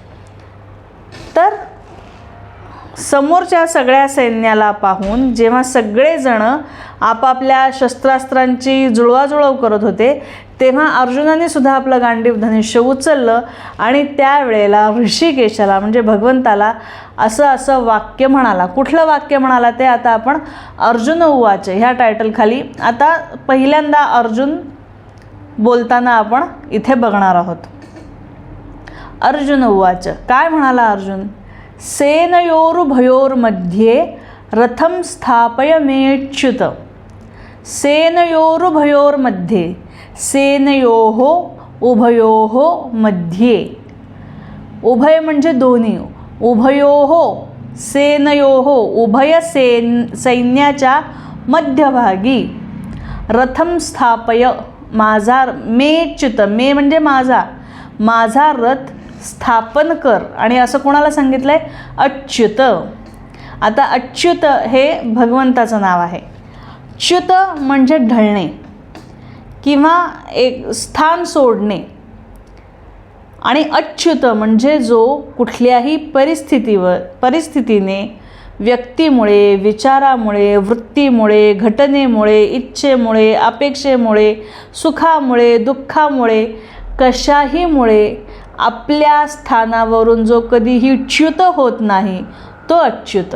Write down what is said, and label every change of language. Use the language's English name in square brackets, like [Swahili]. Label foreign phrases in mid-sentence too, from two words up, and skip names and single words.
[Marathi] तर समोरच्या सगळ्या सैन्याला पाहून जेव्हा सगळेजण आपापल्या शस्त्रास्त्रांची जुळवाजुळव करत होते, तेव्हा अर्जुनाने सुद्धा आपलं गांडीव धनुष्य उचललं आणि त्यावेळेला ऋषिकेशाला म्हणजे भगवंताला असं वाक्य म्हणाला. कुठलं वाक्य म्हणाला ते आता आपण [Sanskrit] अर्जुन उवाच [Marathi] ह्या टायटलखाली आता पहिल्यांदा अर्जुन बोलताना आपण इथे बघणार आहोत. [Sanskrit] अर्जुन उवाच, [Marathi] काय म्हणाला अर्जुन, [Sanskrit] सेनयोरुभयोर्मध्ये रथम स्थापयमेच्युत. सेनयोरुभयोर्मध्ये, सेनयोः उभयोः मध्ये, [Marathi] उभय म्हणजे दोन्ही, [Sanskrit] उभयोः सेनयोः [Marathi] उभय सैन्याच्या मध्यभागी, [Sanskrit] रथम स्थापय [Marathi] माझा, मेच्युत मे म्हणजे माझा, माझा रथ स्थापन कर. आणि असं कोणाला सांगितलं आहे? अच्युत. आता अच्युत हे भगवंताचं नाव आहे. च्युत म्हणजे ढळणे किंवा एक स्थान सोडणे, आणि अच्युत म्हणजे जो कुठल्याही परिस्थितीने, व्यक्तीमुळे, विचारामुळे, वृत्तीमुळे, घटनेमुळे, इच्छेमुळे, अपेक्षेमुळे, सुखामुळे, दुःखामुळे, कशाहीमुळे आपल्या स्थानावरून जो कधीही च्युत होत नाही तो अच्युत.